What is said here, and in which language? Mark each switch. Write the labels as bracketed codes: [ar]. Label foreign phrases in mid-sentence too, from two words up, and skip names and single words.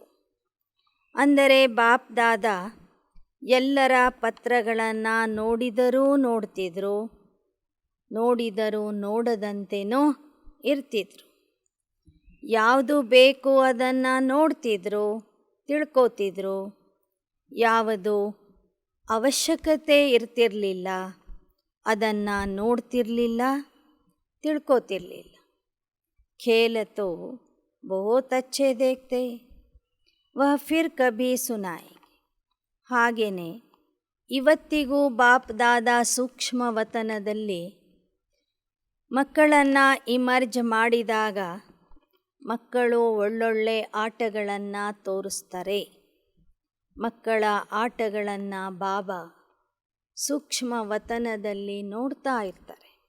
[kn] ಅಂದರೆ ಬಾಪ್ ದಾದಾ ಎಲ್ಲರ ಪತ್ರಗಳನ್ನು ನೋಡಿದರೂ ನೋಡ್ತಿದ್ರು, ನೋಡಿದರೂ ನೋಡದಂತೆಯೂ ಇರ್ತಿದ್ರು. ಯಾವುದು ಬೇಕು ಅದನ್ನು ನೋಡ್ತಿದ್ರು, ತಿಳ್ಕೋತಿದ್ರು. ಯಾವುದು ಅವಶ್ಯಕತೆ ಇರ್ತಿರಲಿಲ್ಲ ಅದನ್ನು ನೋಡ್ತಿರಲಿಲ್ಲ, ತಿಳ್ಕೋತಿರ್ಲಿಲ್ಲ. [hi] खेल तो बहुत अच्छे देखते, वह फिर कभी सुनाएंगे. [kn] ಹಾಗೆಯೇ ಇವತ್ತಿಗೂ ಬಾಪ್ ದಾದಾ ಸೂಕ್ಷ್ಮ ವತನದಲ್ಲಿ ಮಕ್ಕಳನ್ನು ಇಮರ್ಜ್ ಮಾಡಿದಾಗ ಮಕ್ಕಳು ಒಳ್ಳೊಳ್ಳೆ ಆಟಗಳನ್ನು ತೋರಿಸ್ತಾರೆ. ಮಕ್ಕಳ ಆಟಗಳನ್ನು ಬಾಬಾ ಸೂಕ್ಷ್ಮ ವತನದಲ್ಲಿ ನೋಡ್ತಾ ಇರ್ತಾರೆ.